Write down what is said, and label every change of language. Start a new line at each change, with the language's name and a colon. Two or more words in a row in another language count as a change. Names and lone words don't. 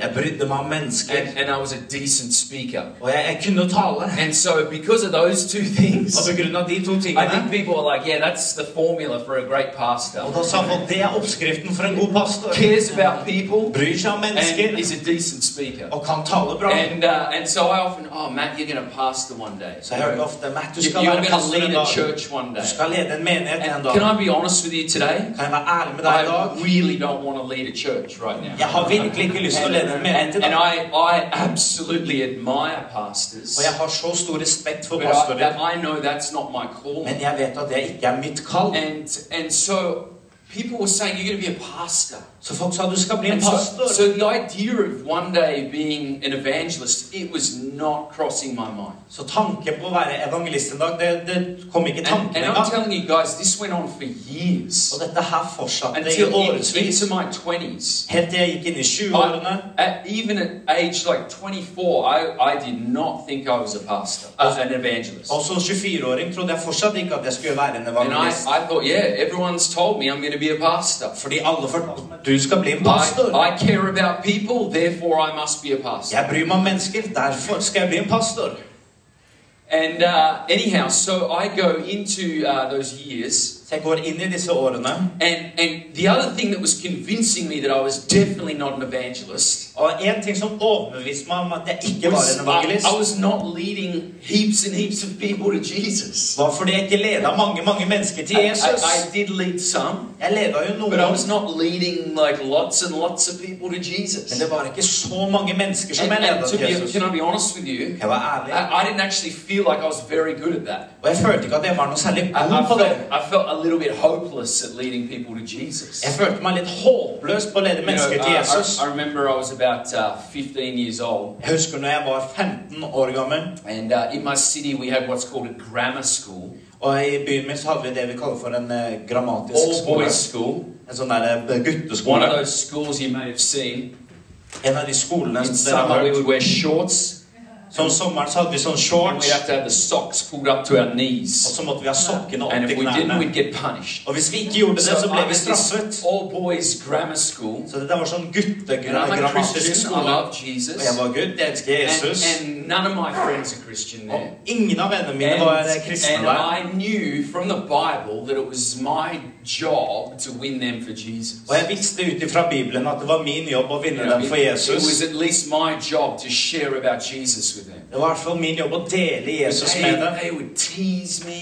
Norwegian: Jeg brydde meg om mennesker.
English: And I was a decent speaker.
Norwegian: Og jeg kunne tale.
English: And so because of those two things,
Norwegian: Og på grunn av de to tingene,
English: I think people were like, yeah, that's the formula for a great pastor.
Norwegian: Og da sa folk, det oppskriften for en god pastor.
English: Cares about people.
Norwegian: Bryr seg om mennesker.
English: And is a decent speaker.
Norwegian: Og kan tale bra.
English: And so I often, oh, Matt, you're going to pastor one day.
Norwegian: Så jeg hørte ofte, Matt, du skal
English: You're
Norwegian: være
English: going to
Norwegian: pastor en
English: lead a
Norwegian: dag.
English: church one day.
Norwegian: Du skal lede en menighet en dag.
English: Can I be honest with you today?
Norwegian: Kan jeg være ærlig med deg i dag?
English: I really don't want to lead a church right now.
Norwegian: Jeg har virkelig ikke lyst til å lede en menighet i dag.
English: And I absolutely admire pastors.
Norwegian: Og jeg har så stor respekt for
English: But
Norwegian: pastorer.
English: I know that's not my calling.
Norwegian: Men jeg vet at det ikke er mitt kall.
English: And so people were saying, you're going to be a pastor.
Norwegian: Så folk sa, du skal bli en
English: And
Norwegian: pastor.
English: so the idea of one day being an evangelist, it was not crossing my mind.
Norwegian: Så tanken på å være evangelist en dag, det kom ikke i tanken
English: And I'm
Norwegian: engang.
English: telling you guys, this went on for years.
Norwegian: Og dette her fortsatte i
English: Until
Norwegian: årevis.
English: into my 20s.
Norwegian: Helt til jeg gikk inn i 20-årene.
English: Even at age like 24, I did not think I was a pastor, an evangelist.
Norwegian: Og som 24-åring trodde jeg fortsatt ikke at jeg skulle være en
English: And
Norwegian: evangelist.
English: I thought, yeah, everyone's told me I'm going to be a pastor.
Norwegian: Fordi alle fortalte meg, du skal bli en pastor.
English: I care about people, therefore I must be a pastor.
Norwegian: Jeg bryr meg om mennesker, derfor skal jeg bli en pastor.
English: And anyhow, so I go into those years.
Norwegian: Så jeg går inn i disse årene.
English: And the other thing that was convincing me that I was definitely not an evangelist.
Norwegian: Og en ting som overbeviste meg om at jeg ikke var en evangelist,
English: I was not leading heaps and heaps of people to Jesus.
Norwegian: var fordi jeg ikke ledet mange mennesker til Jesus.
English: I did lead some.
Norwegian: Jeg ledet jo noen.
English: But I was not leading like lots and lots of people to Jesus.
Norwegian: Men det var ikke så mange mennesker som jeg
English: And
Norwegian: ledet til Jesus.
English: can I be honest with you?
Norwegian: Jeg var ærlig.
English: I didn't actually feel like I was very good at that.
Norwegian: Og jeg følte ikke at jeg var noe særlig god på det.
English: I felt a little bit hopeless at leading people to Jesus.
Norwegian: Jeg følte meg litt håpløs på å lede mennesker til Jesus.
English: I remember I was about 15 years old.
Norwegian: Jeg husker når jeg var 15 år gammel.
English: And in my city we had what's called a grammar school.
Norwegian: Og i byen min så hadde vi det vi kaller for en grammatisk
English: All
Norwegian: skole.
English: boys school.
Norwegian: En sånn der gutteskole.
English: One of those schools you may have seen.
Norwegian: En av de skolene
English: In
Norwegian: som dere
English: summer
Norwegian: har
English: we
Norwegian: hørt.
English: would wear shorts.
Norwegian: Så om sommeren så hadde vi sånn
English: And
Norwegian: shorts.
English: we'd have to have the socks pulled up to our
Norwegian: Og
English: knees.
Norwegian: så måtte vi ha sokkene opp
English: And
Norwegian: til
English: if we didn't,
Norwegian: knærne.
English: we'd get punished.
Norwegian: Og hvis vi ikke gjorde det, så
English: So
Norwegian: ble
English: I
Norwegian: vi
English: was this
Norwegian: straffet.
English: all-boys grammar school.
Norwegian: Så det der var sånn
English: And I'm a
Norwegian: guttegrammatisk
English: Christian, I
Norwegian: skole.
English: love
Norwegian: Og
English: Jesus.
Norwegian: jeg var gutt, jeg elsker Jesus.
English: And none of my friends are Christian
Norwegian: Og
English: there.
Norwegian: ingen av vennene mine var kristne
English: And
Norwegian: der.
English: I knew from the Bible that it was my job to win them for Jesus.
Norwegian: Og jeg visste ut ifra Bibelen at det var min jobb å vinne dem for
English: It
Norwegian: Jesus.
English: was at least my job to share about Jesus with them.
Norwegian: Det var i hvert fall min jobb å dele Jesus med dem.
English: They would tease me.